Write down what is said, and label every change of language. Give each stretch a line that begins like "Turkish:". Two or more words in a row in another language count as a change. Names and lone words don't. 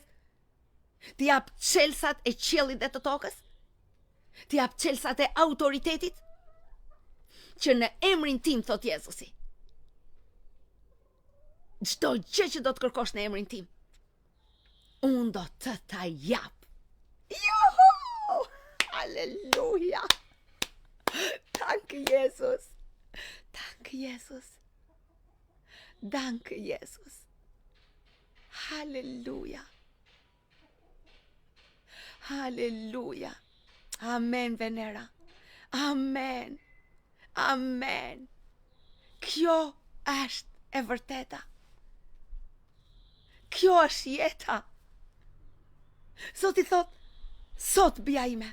Albanian: Të jap çelësat e qiellit dhe të tokës. Të jap çelësat e autoritetit, që në emrin tim, thot Jezusi, çdo gjë që do të kërkosh në emrin tim, unë do të ta jap.
German: Juhu! Halleluja! Danke Jesus! Danke Jesus! Danke Jesus! Halleluja! Halleluja!
Albanian: Amen, Venera! Amen! Amen! Kjo është e vërteta. Kjo është jeta. Zoti thot, sot bia ime.